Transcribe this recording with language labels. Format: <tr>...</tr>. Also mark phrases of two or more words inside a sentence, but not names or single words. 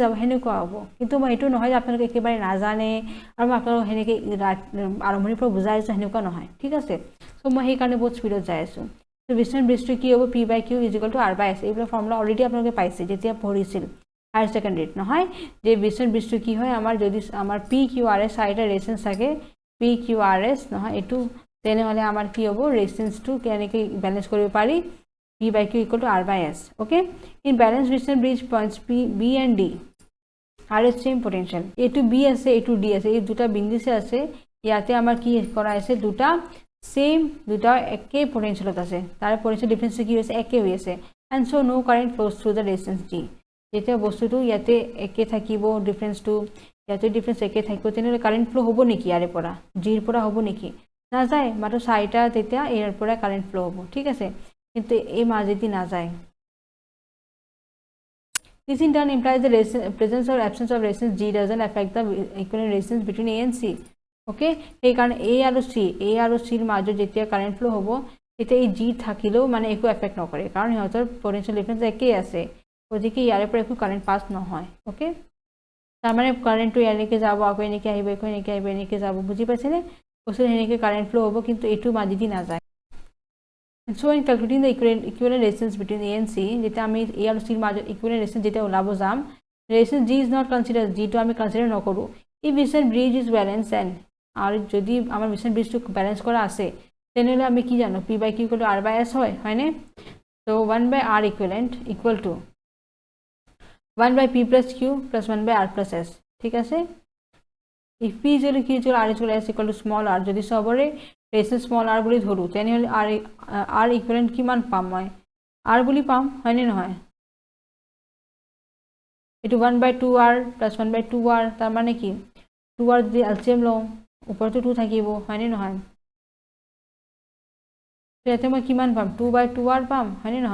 <as>যাব হেনেকুৱা হ'ব কিন্তু মই এটো নহয় যে আপোনালোকে একেবাৰে নাজানে আৰু মই আপোনালোক হেনেকে আৰম্ভণিৰ পৰা বুজাইছো হেনেকুৱা নহয় ঠিক আছে সো মই সেই কাৰণে বহুত স্পীডত যাই আছো তো বিশ্বন ব্ৰিজটো কি হ'ব p/q = r/s এইবোৰ</as> <en>formula already</en> <as>আপোনালোকে পাইছে যেতিয়া পঢ়িছিল হায়াৰ সেকেন্ডাৰীত নহয় যে বিশ্বন ব্ৰিজটো কি হয় আমাৰ যদি আমাৰ p/q/r/s চাৰিটা ৰেজিষ্টেন্স থাকে p/q/r/s নহয় এটো তেনেহলে আমাৰ কি হ'ব ৰেজিষ্টেন্সটো কেনেকৈ ব্যালেন্স কৰিব পাৰি</as> <en>p/q = r/s okay in balanced resistance bridge points p b and d are same potential a to b আছে a to d</en> <as>আছে এই দুটা বিন্দুছে আছে ইয়াতে আমাৰ কি কৰা আছে দুটা সেম দুটা একে পটেনশিয়ালত আছে তাৰ</as> <en>potential difference</en> <as>কি হৈছে একে হৈ আছে</as> <en>and so no current flows through the resistance d</en> <as>যেতিয়া বস্তুটো ইয়াতে একে থাকিব ডিফারেন্সটো ইয়াতে ডিফারেন্স একে থাকিব তেনেহলে</as> <en>current flow</en> <as>হ'ব নেকি ইয়াৰে পৰা জিৰ পৰা হ'ব নেকি না যায় মাত্ৰ চাইটা তেতিয়া এৰ পৰা</as> <en>current flow</en> <as>হ'ব ঠিক আছে কিন্তু এই মাজেদি না যায় this in turn implies the presence or absence of resistance g doesn't affect the equivalent resistance between a and c okay এই কারণে a আৰু c ৰ মাজত যেতিয়া কারেন্ট ফ্লো হ'ব তেতিয়া এই g থাকিলেও মানে একো এফেক্ট নকৰে কাৰণ ইহঁতৰ পটেনশিয়াল ডিফারেন্স একেই আছে গতিকে ইয়াৰে পৰা একো</as> <en>current pass</en> <as>নহয় ওকে তাৰ মানে কারেন্টটো এনেকে যাব আকৌ এনেকে আহিব আকৌ এনেকে আহিব এনেকে যাব বুজি পাইছেনে বস্তু এনেকে</as> <en>current flow</en> <as>হ'ব কিন্তু এটো মাজেদি</as> <en>না যায় so in calculating the equivalent resistance between a and c</en> <as>যেটা আমি a আৰু c ৰ মাজত</as> <en>equivalent resistance</en> <as>যেটা ওলাব যাম</as> <en>resistance g is not considered g to</en> <as>আমি কনসিডার নকৰো</as> <en>if vision bridge is balanced and</en> <as>আৰু যদি আমাৰ</as> <en>vision bridge</en> <as>টো ব্যালেন্স কৰা আছে তেনেহলে আমি কি জানো</as> <en>p/q = r/s</en> <as>হয় নে</as> <en>so 1/r equivalent equal to 1/p + q + 1/r + s</en> <as>ঠিক আছে</as> <en>if p = q = r = s = small r</en> <as>যদি সবৰে</as> <en>resistance small r</en> <as>বুলি ধৰু তেনেহলে</as> <en>r equivalent</en> <as>কিমান পাম মই r বুলি পাম হয় নে নহয় এটো 1/2r + 1/2r তাৰ মানে কি 2r যদি এলচিএম লওঁ ওপৰটো 2 থাকিব হয় নে নহয় তেতে মই কিমান পাম 2/2r পাম হয় নে</as>